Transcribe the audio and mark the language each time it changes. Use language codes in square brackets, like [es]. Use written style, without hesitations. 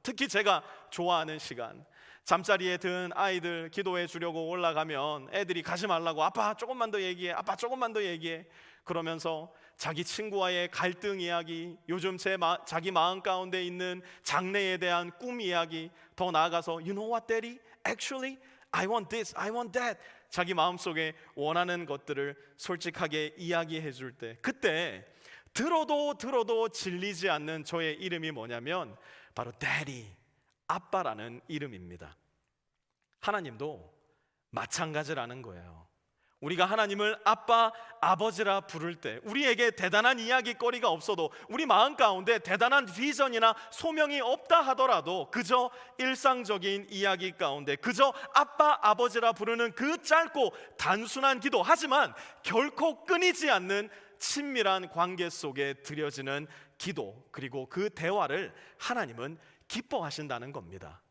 [ko] 특히 제가 좋아하는 시간, 잠자리에 든 아이들 기도해 주려고 올라가면 애들이 가지 말라고 아빠 조금만 더 얘기해, 아빠 조금만 더 얘기해 그러면서 자기 친구와의 갈등 이야기, 요즘 자기 마음 가운데 있는 장래에 대한 꿈 이야기, 더 나아가서 [en] You know what, Daddy? Actually, I want this, I want that. [ko] 자기 마음속에 원하는 것들을 솔직하게 이야기해 줄 때, 그때 들어도 질리지 않는 저의 이름이 뭐냐면 바로 Daddy, 아빠라는 이름입니다. 하나님도 마찬가지라는 거예요. 우리가 하나님을 아빠, 아버지라 부를 때 우리에게 대단한 이야기거리가 없어도, 우리 마음 가운데 대단한 비전이나 소명이 없다 하더라도 그저 일상적인 이야기 가운데 그저 아빠, 아버지라 부르는 그 짧고 단순한 기도, 하지만 결코 끊이지 않는 친밀한 관계 속에 드려지는 기도, 그리고 그 대화를 하나님은 기뻐하신다는 겁니다.